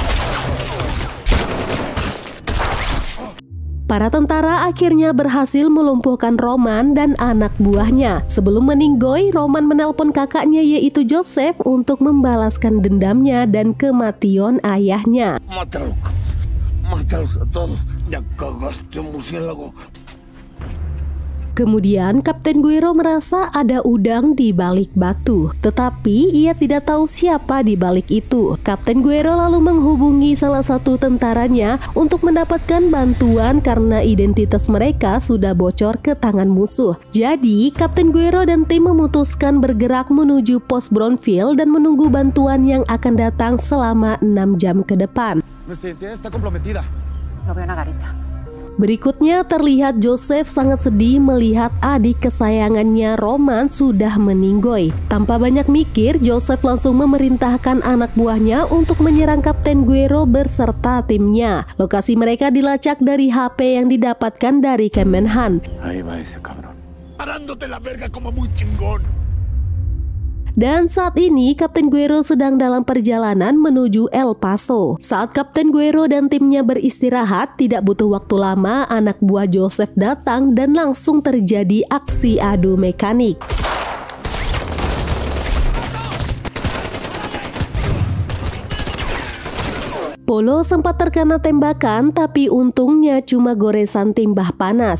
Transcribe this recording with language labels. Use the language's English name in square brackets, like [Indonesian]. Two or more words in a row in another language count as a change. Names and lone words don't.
[Indonesian] Para tentara akhirnya berhasil melumpuhkan Roman dan anak buahnya. Sebelum meninggoy, Roman menelpon kakaknya yaitu Joseph untuk membalaskan dendamnya dan kematian ayahnya. [Spanish] Mátalos a todos. Ya cagaste, murciélago. [Indonesian] Kemudian Kapten Guerrero merasa ada udang di balik batu, tetapi ia tidak tahu siapa di balik itu. Kapten Guerrero lalu menghubungi salah satu tentaranya untuk mendapatkan bantuan karena identitas mereka sudah bocor ke tangan musuh. Jadi Kapten Guerrero dan tim memutuskan bergerak menuju pos Brownfield dan menunggu bantuan yang akan datang selama 6 jam ke depan. [Spanish] Nuestra identidad está comprometida. Lo veo una garita. [Indonesian] Berikutnya terlihat Joseph sangat sedih melihat adik kesayangannya Roman sudah meninggoy. Tanpa banyak mikir, Joseph langsung memerintahkan anak buahnya untuk menyerang Kapten Guerrero berserta timnya. Lokasi mereka dilacak dari HP yang didapatkan dari Kemenhan. [Spanish] Ahí va ese cabrón. Parándote la verga como muy chingón. [Indonesian] Dan saat ini Kapten Guerrero sedang dalam perjalanan menuju El Paso. Saat Kapten Guerrero dan timnya beristirahat, tidak butuh waktu lama anak buah Joseph datang dan langsung terjadi aksi adu mekanik. Polo sempat terkena tembakan, tapi untungnya cuma goresan timbah panas.